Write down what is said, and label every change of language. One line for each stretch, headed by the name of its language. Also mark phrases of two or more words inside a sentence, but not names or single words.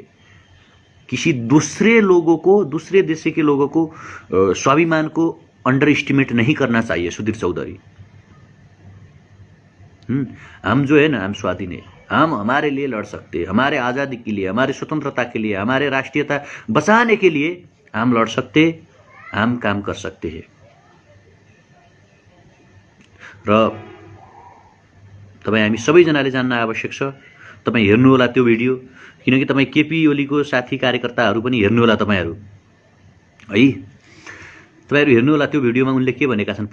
Hindi: किसी दूसरे लोगों को, दूसरे देश के लोगों को स्वाभिमान को
English: under estimate
Hindi: नहीं करना चाहिए सुधीर चौधरी। हम जो है ना, हम स्वाधीन है, हम हमारे लिए लड़ सकते हैं, हमारे आज़ादी के लिए, हमारे स्वतंत्रता के लिए, हमारे राष्ट्रीयता बचाने के लिए हम लड़ सकते, हम काम कर सकते हैं।
Nepali: र तपाईँ हामी सबैजनाले जान्न आवश्यक छ। तपाईँ हेर्नु होला त्यो भिडियो, किनकि तपाईँ केपी ओलीको साथी कार्यकर्ताहरू पनि हेर्नु होला तपाईहरू है। तपाईहरू हेर्नु होला त्यो भिडियोमा उनले के भनेका छन्।